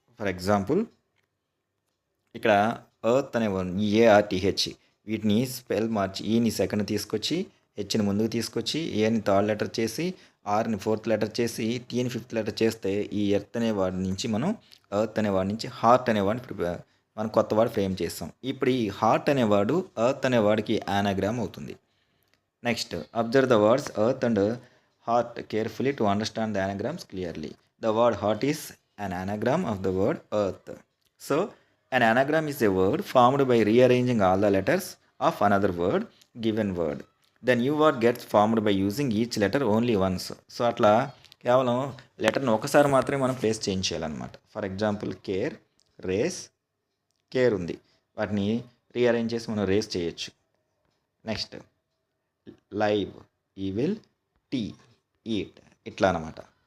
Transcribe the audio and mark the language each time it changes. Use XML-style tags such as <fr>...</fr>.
<te>For example ఇక్కడ earth అనేవాడు ఏఆర్టీహెచ్ వీటిని స్పెల్ మార్చి ఈని సెకండ్ తీసుకొచ్చి హెచ్ని ముందుకు తీసుకొచ్చి ఏని థర్డ్ లెటర్ చేసి ఆర్ని ఫోర్త్ లెటర్ చేసి టీని ఫిఫ్త్ లెటర్ చేస్తే ఈ ఎర్త్ అనేవాడి నుంచి మనం ఎర్త్ అనేవాడి నుంచి హార్ట్ అనేవాడిని మనం కొత్త వర్డ్ ఫ్రేమ్ చేస్తాం. ఇప్పుడు ఈ హార్ట్ అనేవాడు ఎర్త్ అనేవాడికి యానాగ్రామ్ అవుతుంది.</te> <en>Next observe the words earth and heart carefully to understand the anagrams clearly. The word heart is an anagram of the word earth. So an anagram is a word formed by rearranging all the letters of another word given word. The new word gets formed by using each letter only once.</en> <te>So అట్లా కేవలం లెటర్ని ఒకసారి మాత్రమే మనం place change చేయాలన్నమాట. For example care, race, care ఉంది, వాటిని rearrange చేసి మనం రేస్ చేయొచ్చు.</te> <en>Next live, evil, tea, eat, ఇట్లా అనమాట.</en>